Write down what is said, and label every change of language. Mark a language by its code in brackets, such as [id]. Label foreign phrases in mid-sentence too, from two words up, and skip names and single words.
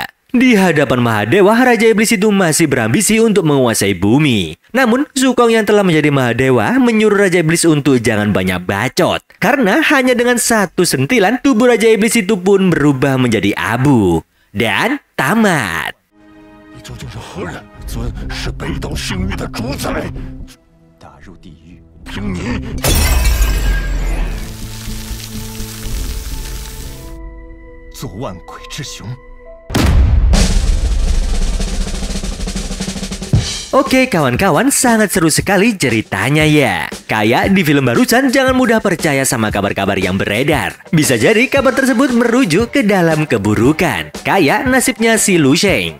[id] Di hadapan Mahadewa, Raja Iblis itu masih berambisi untuk menguasai bumi. Namun, Sukong yang telah menjadi Mahadewa menyuruh Raja Iblis untuk jangan banyak bacot. Karena hanya dengan satu sentilan, tubuh Raja Iblis itu pun berubah menjadi abu. Dan tamat. [zh] 究竟是何人？尊是北斗星域的主宰，打入地狱，凭你！做万鬼之雄。 [id] Oke kawan-kawan, sangat seru sekali ceritanya ya. Kayak di film barusan, jangan mudah percaya sama kabar-kabar yang beredar. Bisa jadi kabar tersebut merujuk ke dalam keburukan. Kayak nasibnya si Lu Sheng.